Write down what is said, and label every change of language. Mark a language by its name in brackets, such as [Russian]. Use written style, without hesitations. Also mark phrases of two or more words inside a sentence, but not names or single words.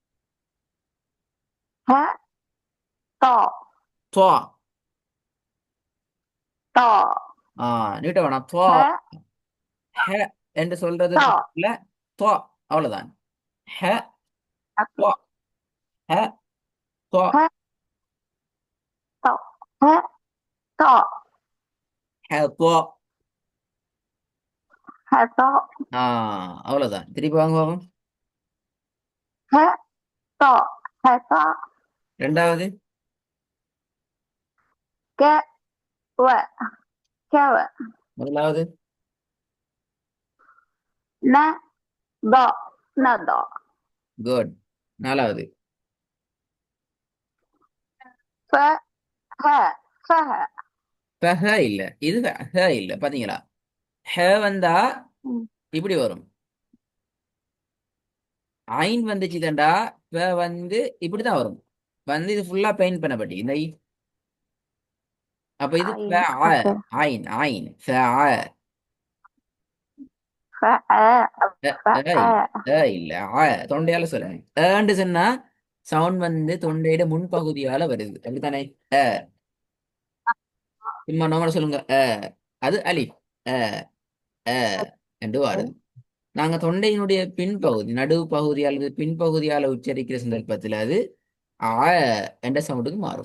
[Arabic] ح طا [Tamil] துவா. [Arabic] طا [Tamil] நீட்ட வேணாம். துவா. [Arabic] ح [Tamil] ஹ என்று சொல்றதுக்கு [Arabic] طا [Tamil] பதிலா துவா. அவ்வளவுதான். ஹ أوكي துவா. ஹ துவா. [Arabic] ح طا ح طا [Tamil] ஹ துவா. [Arabic] ح طا [Tamil] அவ்வளவுதான். திருப்பி வாங்க பாப்போம். [Arabic] ح طا ح طا [Tamil] ரெண்டாவது. [Arabic] ك و ك و [Tamil] முதலாவது. [Arabic] ن ضا نضا [Tamil] குட். நாலாவது. [Arabic] ف ه فه [Tamil] இப்ப ஹ இல்ல. இது ஹ இல்ல. பாத்தீங்களா? ஹ வந்தா இப்படி வரும். ஐன் வந்துச்சு தண்டா. இப்ப வந்து இப்படிதான் வரும். வந்து இது ஃபுல்லா பெயிண்ட் பண்ணப்பட்டி இந்த அப்ப இது [Arabic] عين أوكي عين عين ف أ ف [Tamil] இல்ல. தொண்டையால சொல்லணும். ஏண்டு சொன்னா சவுண்ட் வந்து தொண்டையோட முன்பகுதியால வருது. அப்படித்தானே? அ சும்மா நார்மலா சொல்லுங்க அது அலிஃப் அ அ என்று வருது. நாங்க தொண்டையினுடைய பின்பகுதி நடுவு பகுதி அல்லது பின்பகுதியால உச்சரிக்கிற சந்தர்ப்பத்தில் அது ஆ என்ற சவுண்டுக்கு மாறும்.